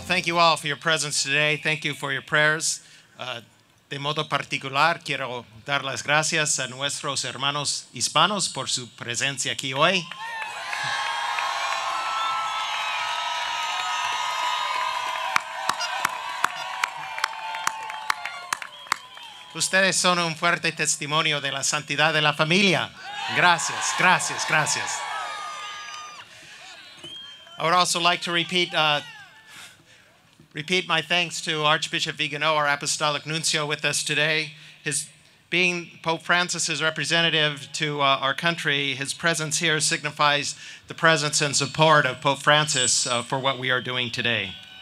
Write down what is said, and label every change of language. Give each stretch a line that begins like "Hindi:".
English: Thank you all for your presence today. Thank you for your prayers.
Spanish: De modo particular, quiero dar las gracias a nuestros hermanos hispanos por su presencia aquí hoy. Ustedes son un fuerte testimonio de la santidad de la familia. Gracias, gracias, gracias.
English: I would also like to repeat my thanks to Archbishop Vigano, our Apostolic Nuncio, with us today. His being Pope Francis's representative to our country, his presence here signifies the presence and support of Pope Francis for what we are doing today.